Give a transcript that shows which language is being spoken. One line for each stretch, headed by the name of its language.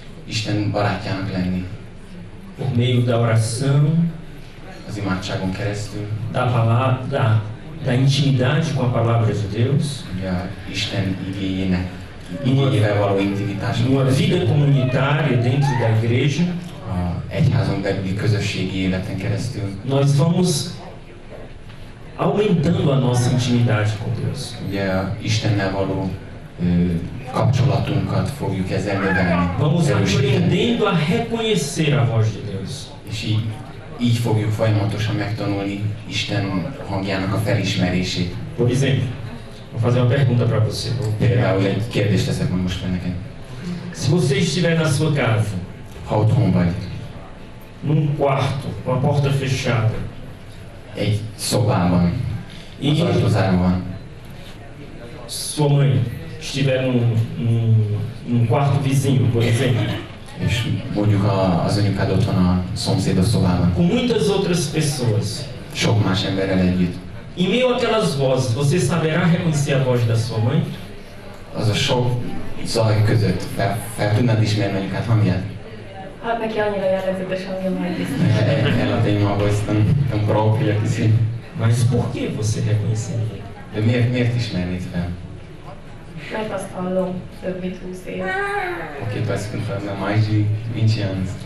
Hungarian: Isten barátjának lenni.
Portuguese: Por meio da oração,
Hungarian: az imádságon keresztül,
Portuguese: da palavra, da intimidade com a palavra de Deus,
Hungarian: Isten igényével való intimitás,
Portuguese: uma vida comunitária dentro da igreja,
Hungarian: egyházon belüli közösségi életen keresztül.
Portuguese: Nós vamos aumentando a nossa intimidade com Deus.
Hungarian: Ugye Istennel való kapcsolatunkat fogjuk ezzel növelni.
Portuguese: Vamos aprendendo a reconhecer a voz de Deus.
Hungarian: És így fogjuk folyamatosan megtanulni Isten hangjának a felismerését.
Portuguese: Por exemplo, vou fazer uma pergunta para você.
Hungarian: Például egy kérdést teszek meg most fel neked.
Portuguese: Se você estiver na sua casa,
Hungarian: ha otthon vagy,
Portuguese: num quarto, com a porta fechada,
Hungarian: egy szobában, az ajtó zárva van,
Portuguese: sua mãe estiver num quarto vizinho, por exemplo,
Hungarian: és mondjuk az anyukád otthon a szomszédos szobában,
Portuguese: com muitas outras pessoas,
Hungarian: sok más emberrel együtt,
Portuguese: em meio àquelas vozes, você saberá reconhecer a voz da sua mãe?
Hungarian: Az a sok zaj között fel tudnád ismerni anyukád hangját? Hát neki annyira jellegzetes hangja majd biztos.
Portuguese: Ela tem uma voz tão própria que sim. Mas por que você reconheceria?
Hungarian: De miért ismernéd fel? Mert azt hallom több mint 20 év.
Portuguese: Porque tu escutando há mais de 20 anos.